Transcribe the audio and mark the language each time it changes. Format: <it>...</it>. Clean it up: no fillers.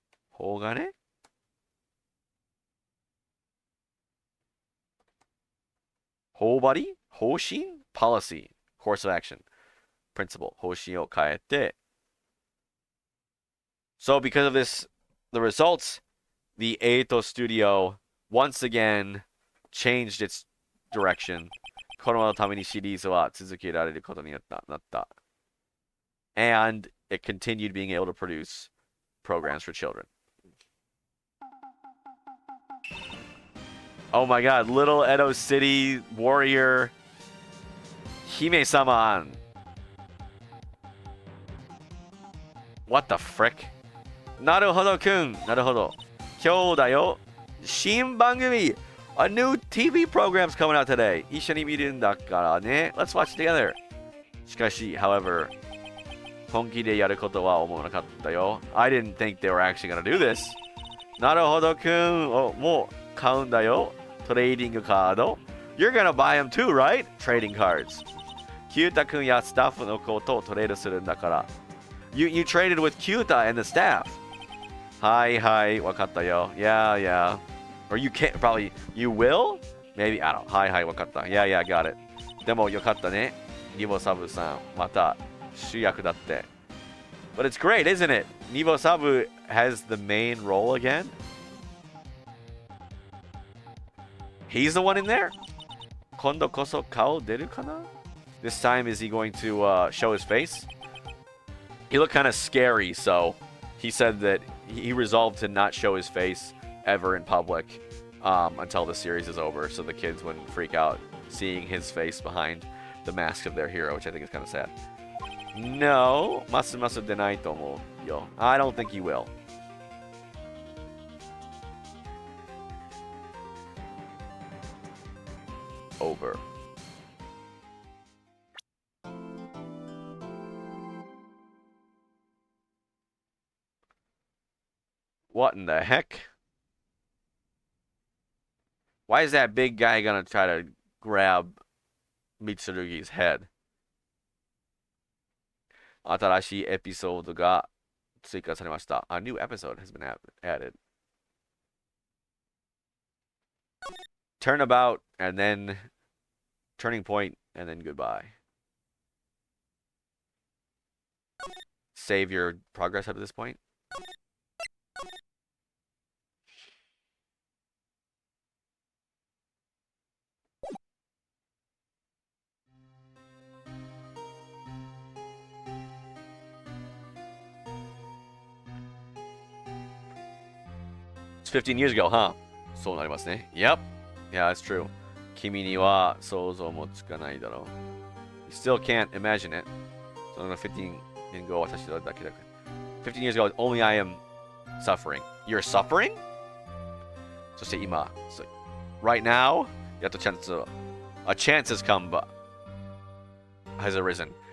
<ja>法がね法張り方針</ja> <en>policy, course of action, principle,</en> <ja>方針を変えて</ja> <en>So because of this, the results, the Eito studio once again changed its direction.</en> <ja>このためにシリーズは続けられることになった。</ja> <en>And it continued being able to produce programs for children. Oh my god, Little Edo City Warrior Hime-sama. What the frick?</en> <ja>なるほどくん。なるほど。今日だよ。新番組</ja> <en>A new TV program's coming out today.</en> <ja>一緒に見るんだからね。</ja> <en>Let's watch together.</en> <ja>しかし、</ja> <en>however,</en> <ja>本気でやることは思わなかったよ。</ja> <en>I didn't think they were actually gonna do this.</en> <ja>なるほどくん。もう買うんだよ。トレーディングカード。</ja> <en>You're gonna buy them too, right? Trading cards.</en> <ja>キュータくんやスタッフのことをトレードするんだから。</ja> <en>You traded with Kyuta and the staff.</en> <ja>はいはい、わかったよ。Yeah.</ja> <en>Or you can't, probably, you will? Maybe, I don't know.</en> <ja>はいはい、わかった。</ja> <en>Yeah, got it.</en> <ja>でもよかったね。ニボサブさん、また主役だって。</ja> <en>But it's great, isn't it? Nibo Sabu has the main role again. He's the one in there?</en> <ja>今度こそ顔出るかな?</ja> <en>This time, is he going to show his face? He looked kind of scary, so he said that he resolved to not show his face ever in public until the series is over, so the kids wouldn't freak out seeing his face behind the mask of their hero, which I think is kind of sad. No,</en> <ja>masu denai tomo yo.</ja> <en>I don't think he will. Over. What in the heck? Why is that big guy gonna try to grab Mitsurugi's head?</en> <ja>新しいエピソードが追加されました。</ja> <en>A new episode has been added. Turnabout, and then turning point, and then goodbye. save your progress up to this point. It's 15 years ago, huh?</en> <ja>そうなりますね.</ja> <en>Yep. Yeah, that's true.</en> <ja>君には想像もつかないだろう.</ja> <en>You still can't imagine it. So 15 years ago,</en> <ja>私だけだから.</ja> <en>15 years ago, only I am suffering. You're suffering?</en> <ja>そして今,</ja> <en>so right now,</en> <ja>やっとチャンス,</ja> <en>a chance has come, but has arisen.</en>